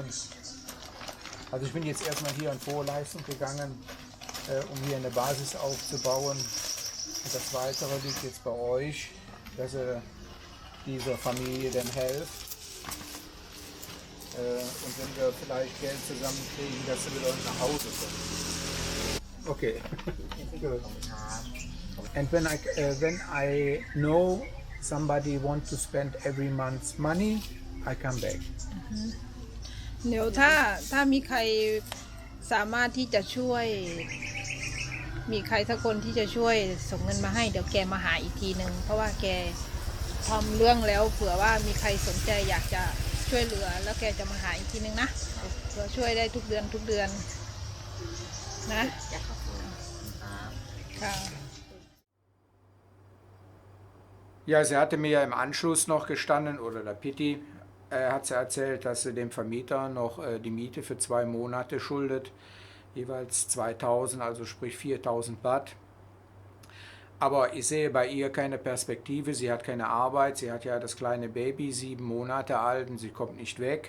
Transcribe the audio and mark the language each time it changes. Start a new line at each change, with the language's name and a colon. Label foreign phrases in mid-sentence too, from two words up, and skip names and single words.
German: Also ich bin jetzt erstmal hier in Vorleistung gegangen, um hier eine Basis aufzubauen. Und das Weitere liegt jetzt bei euch, dass ihr dieser Familie dann helft. Und wenn wir vielleicht Geld zusammenkriegen, dass sie wieder nach Hause kommen.
English: Okay. Good. And when I know somebody want to spend every month money, I come back.
Thai: เดี๋ยวถ้ามีใครสามารถที่จะช่วย มีใครสักคนที่จะช่วยส่งเงินมาให้เดี๋ยวแกมาหาอีกทีหนึ่งเพราะว่าแกทำเรื่องแล้วเผื่อว่ามีใครสนใจอยากจะช่วยเหลือแล้วแกจะมาหาอีกทีหนึ่งนะเผื่อช่วยได้ทุกเดือนนะค่ะ
German: Ja, sie hatte mir ja im Anschluss noch gestanden, oder der Piti hat sie erzählt, dass sie dem Vermieter noch die Miete für 2 Monate schuldet, jeweils 2000, also sprich 4000 Baht. Aber ich sehe bei ihr keine Perspektive, sie hat keine Arbeit, sie hat ja das kleine Baby, 7 Monate alt, und sie kommt nicht weg.